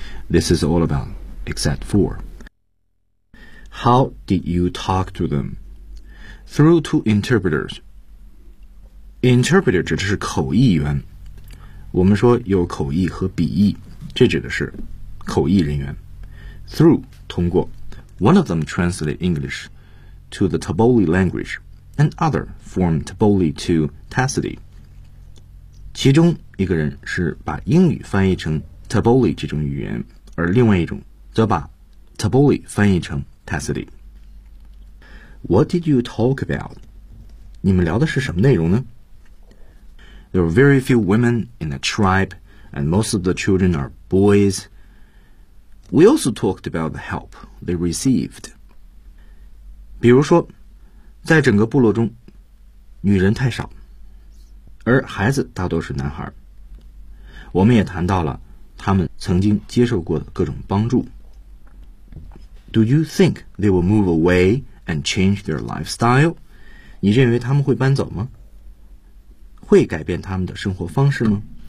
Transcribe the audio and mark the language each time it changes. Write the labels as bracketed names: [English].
[English] This is all about, except for. How did you talk to them? Through two interpreters. Interpreter [Chinese] 指的是口译员。我们说有口译和笔译，这指的是口译人员。 Through, 通过。 [English] One of them translated English to the Taboli language, and other from Taboli to Tacity. [Chinese] 其中一个人是把英语翻译成 Taboli 这种语言，而另外一种则把 Taboli 翻译成 Tacity. [English] What did you talk about? [Chinese] 你们聊的是什么内容呢？ [English] There are very few women in the tribe, and most of the children are boys. We also talked about the help they received. [Chinese] 比如说，在整个部落中，女人太少，而孩子大多是男孩。我们也谈到了他们曾经接受过各种帮助。 Do you think they will move away and change their lifestyle? 你认为他们会搬走吗？会改变他们的生活方式吗？